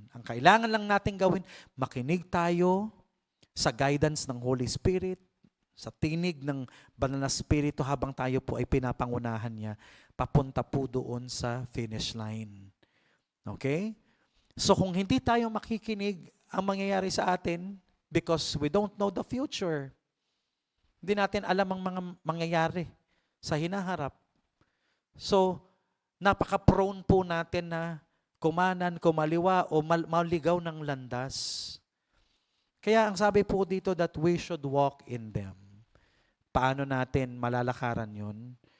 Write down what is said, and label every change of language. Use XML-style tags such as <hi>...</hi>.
<tl>Ang kailangan lang natin gawin, makinig tayo sa guidance ng Holy Spirit, sa tinig ng Banal na Espiritu habang tayo po ay pinapangunahan niya, papunta po doon sa finish line. Okay? So kung hindi tayo makikinig, ang mangyayari sa atin,</tl> <en>because we don't know the future.</en> <tl>Hindi natin alam ang mga mangyayari sa hinaharap. So, napaka-prone po natin na kumanan, kumaliwa, o maligaw ng landas. Kaya ang sabi po dito</tl> <en>that we should walk in them.</en> <tl>Paano natin malalakaran yun?</tl>